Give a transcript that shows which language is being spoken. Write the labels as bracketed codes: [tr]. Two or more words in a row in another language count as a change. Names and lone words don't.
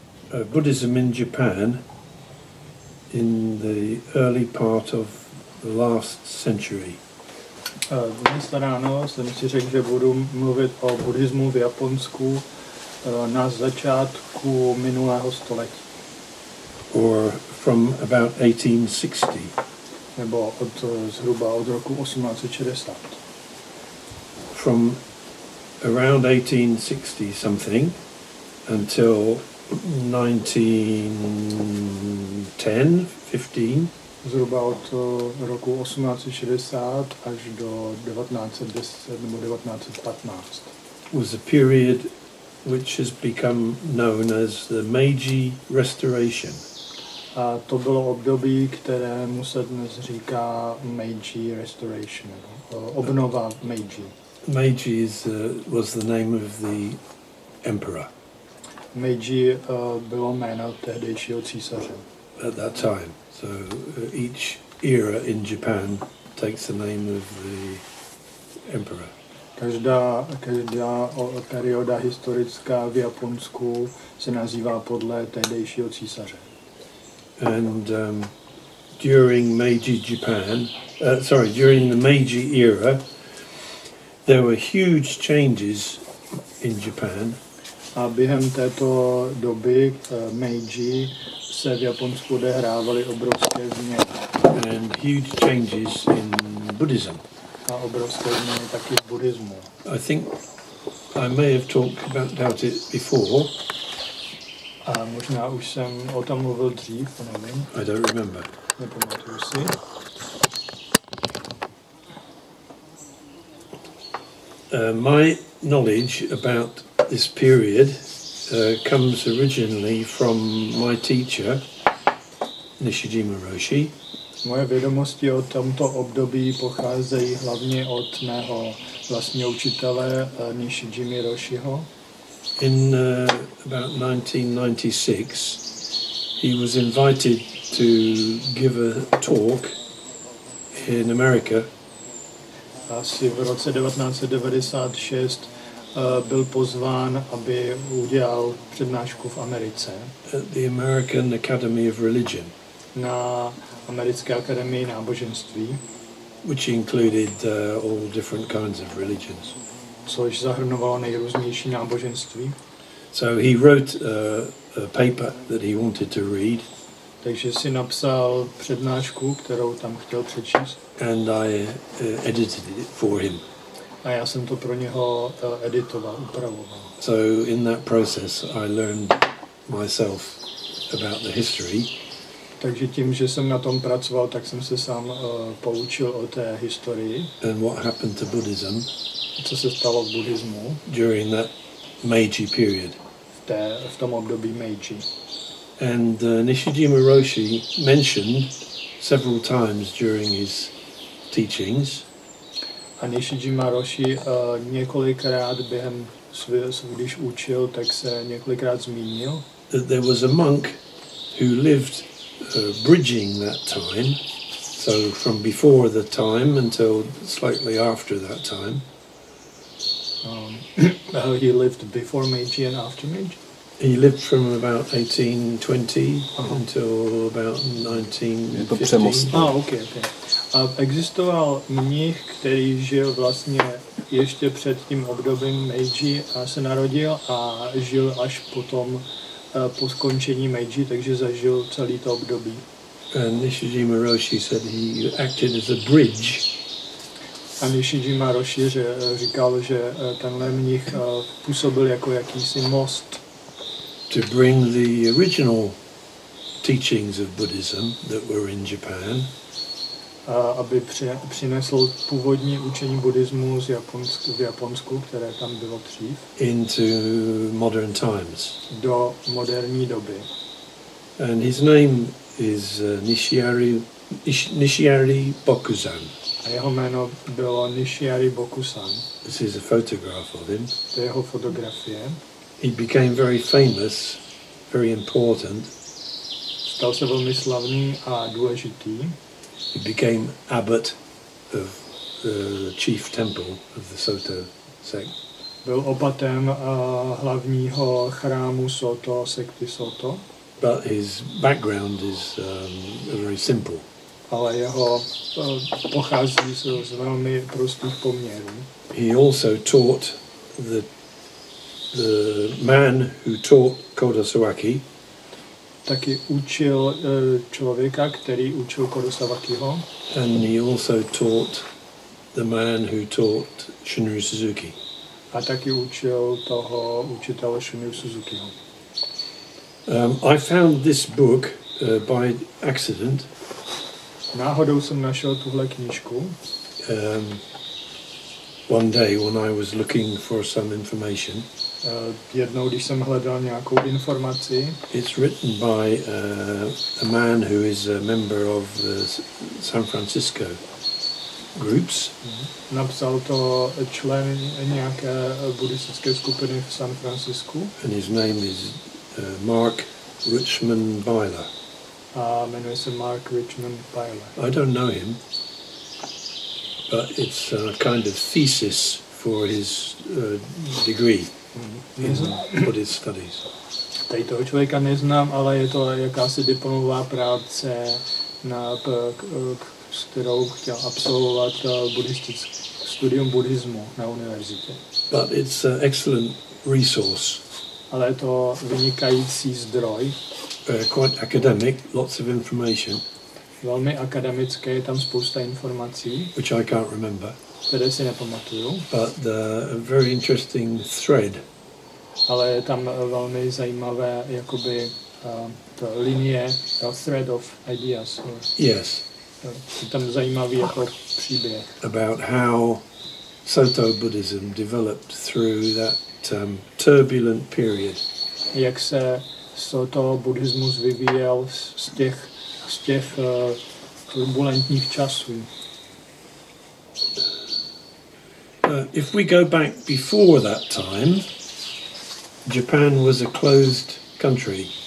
[en] Buddhism in Japan in the early part of the last century. [cs] Dnes ráno jsem si řekl, že budu mluvit o buddhismu v Japonsku na začátku minulého století. [en] Or from about 1860. [cs] Nebo zhruba od roku 1860. [en] From around 1860 something until 1910, 15. [cs] Zhruba od roku 1860 až do 1910 nebo 1915. [en] Was a period which has become known as the Meiji Restoration. [cs] A to bylo období, kterému se dnes říká Meiji Restoration, obnova Meiji. [en] Meiji was the name of the emperor. [cs] Meiji bylo jméno tehdejšího císaře. [en] At that time. So each era in Japan takes the name of the emperor. [cs] Každá perioda historická v Japonsku se nazývá podle tehdejšího císaře. [en] And during the Meiji era, there were huge changes in Japan. [cs] A během této doby Meiji se v Japonsku odehrávaly obrovské změny. [en] And huge changes in Buddhism. [cs] A obrovské změny taky v buddhismu. [en] I think I may have talked about it before. [cs] A možná už jsem o tom mluvil dřív, nevím. [en] I don't remember. [cs] Nepamatuju si. [en] My knowledge about this period comes originally from my teacher, Nishijima Roshi. [cs] Moje vědomosti o tomto období pocházejí hlavně od mého vlastního učitele Nishijimy Roshiho. [en] In about 1996, he was invited to give a talk in America. [cs] Asi v roce 1996 byl pozván, aby udělal přednášku v Americe. [en] At the American Academy of Religion. [cs] Na Americké akademii náboženství. [en] Which included all different kinds of religions. [cs] Což zahrnovalo nejrůznější náboženství. [en] So he wrote a paper that he wanted to read. [cs] Takže si napsal přednášku, kterou tam chtěl přečíst. [en] And I edited it for him. [cs] A já jsem to pro něho editoval, upravoval. [en] So in that process I learned myself about the history. [cs] Takže tím, že jsem na tom pracoval, tak jsem se sám poučil o té historii. [en] And what happened to Buddhism. [cs] Co se stalo v buddhismu. [en] During that Meiji period. [cs] V tom období Meiji. [en] And Nishijima Roshi mentioned several times during his teachings. [cs] A Nishijima Roshi několikrát během když učil, tak se několikrát zmínil. [en] That there was a monk who lived bridging that time, so from before the time until slightly after that time. He lived before Meiji and after Meiji. He lived from about 1820 until about 1950. Okay. [cs] A existoval mnich, který žil vlastně ještě před tím obdobím Meiji a se narodil a žil až potom po skončení Meiji, takže zažil celý to období. [en] And Nishijima Roshi said he acted as a bridge. [cs] A Nishijima Roshi říkal, že tenhle mnich působil jako jakýsi most. [en] To bring the original teachings of Buddhism that were in Japan. [cs] Aby přinesl původní učení buddhismu v Japonsku, které tam bylo dřív. [en] Into modern times. [cs] Do moderní doby. [en] And his name is Nishiari Bokuzan. [cs] A jeho jméno bylo Nishiari Bokusan. [en] This is a photograph of him. [cs] To je jeho fotografie. [en] He became very famous, very important. [cs] Stal se velmi slavný a důležitý. [en] He became abbot of the chief temple of the Soto sect. [cs] Byl opatem hlavního chrámu Soto, sekty Soto. [en] But his background is very simple. [cs] Ale jeho pochází z velmi prostých poměrů. [en] He also taught the man who taught Kodo Sawaki. [cs] Taky učil člověka, který učil Kodo Sawakiho. [en] And he also taught the man who taught Shunryu Suzuki. [cs] A taky učil toho učitele Shunryu Suzukiho. [en] I found this book by accident. [cs] Náhodou jsem našel tuhle knížku. [en] One day when I was looking for some information. [cs] Jednou, když jsem hledal nějakou informaci. [en] It's written by a man who is a member of the San Francisco groups. [cs] Napsal to člen nějaké buddhistické skupiny v San Francisku. [en] And his name is Mark Richmond Byler. [cs] A jmenuje se Mark Richmond Byler. [en] I don't know him, but it's a kind of thesis for his degree in Buddhist studies. [cs] Tady toho člověka neznám, ale je to jakási diplomová práce, s kterou chtěl absolvovat studium buddhismu na univerzitě. [en] But it's an excellent resource. [cs] Ale je to vynikající zdroj. [en] Quite academic, lots of information. [cs] Velmi akademické, je tam spousta informací. [en] Which I can't remember. [cs] Které si nepamatuju. [en] But a very interesting thread. [cs] Ale je tam velmi zajímavé, jakoby linie, [en] thread of ideas. Yes. [cs] Je tam zajímavý jako příběh. [en] About how Soto Buddhism developed through that turbulent period. [cs] Jak se Soto buddhismus vyvíjel z těch turbulentních časů. [en] If we go back before that time, Japan was a closed country.